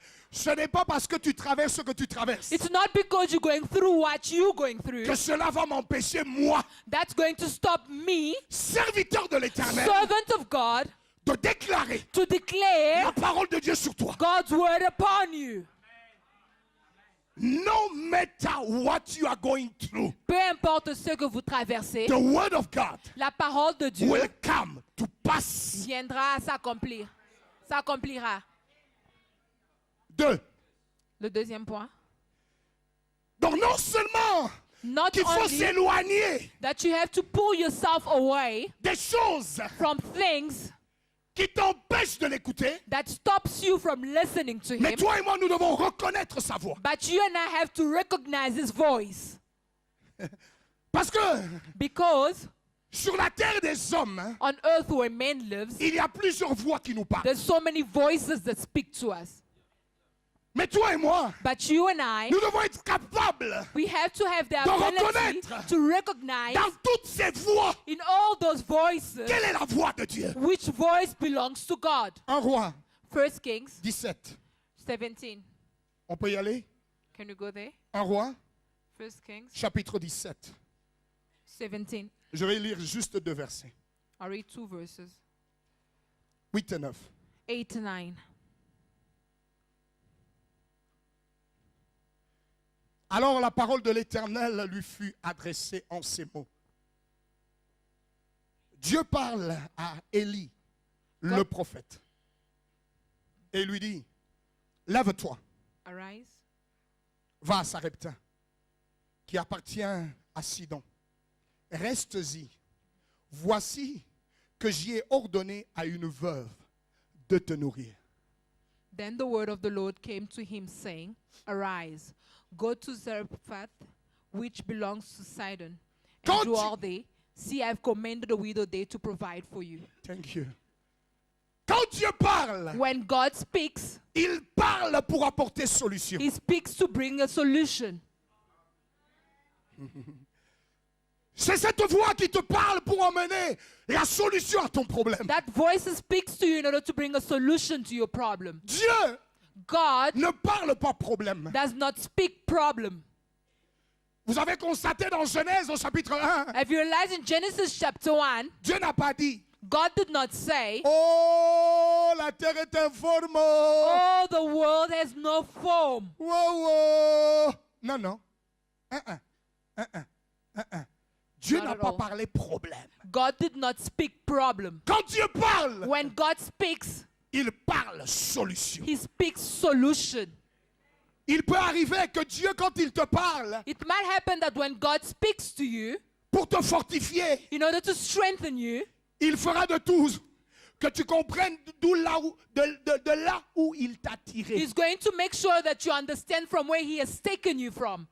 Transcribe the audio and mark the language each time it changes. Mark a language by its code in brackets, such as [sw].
[fr] Ce n'est pas parce que tu traverses ce que tu traverses [en] It's not because you're going through what you're going through [fr] que cela va m'empêcher, moi, [en] that's going to stop me, [fr] serviteur de l'Éternel, [en] servant of God, [fr] de déclarer [en] to declare [fr] la parole de Dieu sur toi. [en] God's word upon you. No matter what you are going through, [fr] Peu importe ce que vous traversez, [en] the word of God [fr] la parole de Dieu [en] will come to pass. [fr] viendra à s'accomplir. S'accomplira. 2. Le deuxième point. Donc non seulement [en] Not [fr] qu'il faut [en] only [fr] s'éloigner [en] that you have to pull yourself away [fr] des choses [en] from things [fr] qui t'empêchent de l'écouter, [en] that stops you from listening to [fr] mais [en] him, [fr] toi et moi, nous devons reconnaître sa voix. [en] but you and I have to recognize his voice. [fr] Parce que [en] Because [fr] sur la terre des hommes, hein, [en] on earth where man lives, [fr] il y a plusieurs voix qui nous parlent. [en] there's so many voices that speak to us. [fr] Mais toi et moi, [en] But you and I, [fr] nous devons être capables, [en] we have to have the [fr] de [en] ability [fr] reconnaître [en] to recognize [fr] dans toutes ces voix, [en] in all those voices [fr] quelle est la voix de Dieu. [en] which voice belongs to God. [fr] Un roi, [en] 1 Kings 17. 17. [fr] On peut y aller? [en] Can we go there? [fr] Un roi, [en] 1 Kings [fr] chapitre 17. [en] 17. [fr] Je vais lire juste 2 versets. [en] I'll read 2 verses. [fr] 8 et 9. [en] 8 to 9. [fr] Alors la parole de l'Éternel lui fut adressée en ces mots. Dieu parle à Élie, le prophète, et lui dit, lève-toi, [en] Arise, [fr] va à Sarepta, qui appartient à Sidon. Reste-y. Voici que j'y ai ordonné à une veuve de te nourrir. [en] Then the word of the Lord came to him, saying, Arise, go to Zarephath, which belongs to Sidon, and dwell there. See, I have commanded a widow there to provide for you. Thank you. [fr] Quand Dieu parle, [en] When God speaks, [fr] il parle pour apporter solution. [en] he speaks to bring a solution. [fr] C'est cette voix qui te parle pour emmener la solution à ton problème. [en] That voice speaks to you in order to bring a solution to your problem. [fr] Dieu [en] God [fr] ne parle pas problème. [en] does not speak problem. [fr] Vous avez constaté dans Genèse au chapitre 1, [en] Have you realized in Genesis chapter 1, [fr] Dieu n'a pas dit, [en] God did not say, [fr] oh, la terre est informe. [en] oh, the world has no form. [fr] Wow, wow. Non, non. Dieu [en] Not [fr] n'a [en] at [fr] pas [en] all. [fr] parlé problème. [en] God did not speak problem. [fr] Quand Dieu parle, [en] When God speaks, [fr] il parle solution. [en] he speaks solution. [fr] Il peut arriver que Dieu, quand il te parle, [en] It might happen that when God speaks to you, [fr] pour te fortifier, [en] in order to strengthen you, [fr] il fera de tout que tu comprennes d'où là où, de là où il t'a tiré. [en] he's going to make sure that you understand from where he has taken you from.